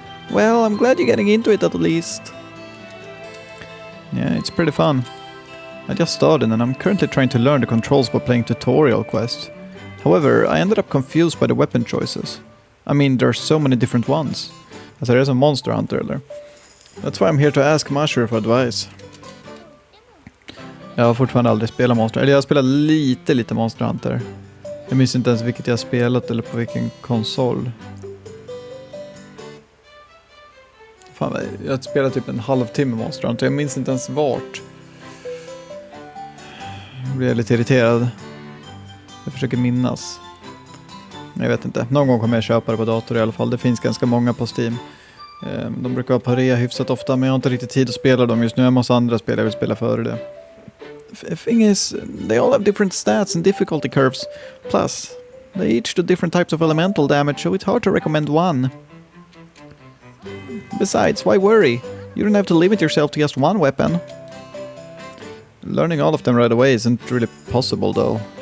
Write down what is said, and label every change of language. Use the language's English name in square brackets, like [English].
[English] Well, I'm glad you're getting into it at least. Yeah, it's pretty fun. I just started and I'm currently trying to learn the controls by playing tutorial quests. However, I ended up confused by the weapon choices. I mean, there are so many different ones. As there is a monster hunter there. That's why I'm here to ask Mashiro for advice. [Swedish] Jag har fortfarande aldrig spelat Monster. Eller jag har spelat lite Monster Hunter. Jag minns inte ens vilket jag har spelat eller på vilken konsol. Fan, jag har spelat typ en halvtimme Monster Hunter. Jag minns inte ens vart. Jag blir lite irriterad. Jag försöker minnas. Jag vet inte. Någon gång kommer jag köpa det på dator i alla fall. Det finns ganska många på Steam. De brukar vara på rea hyfsat ofta, men jag har inte riktigt tid att spela dem just nu. Jag måste andra spel jag vill spela före det. [English] Thing is, they all have different stats and difficulty curves. Plus, they each do different types of elemental damage, so it's hard to recommend one. Besides, why worry? You don't have to limit yourself to just one weapon. Learning all of them right away isn't really possible, though.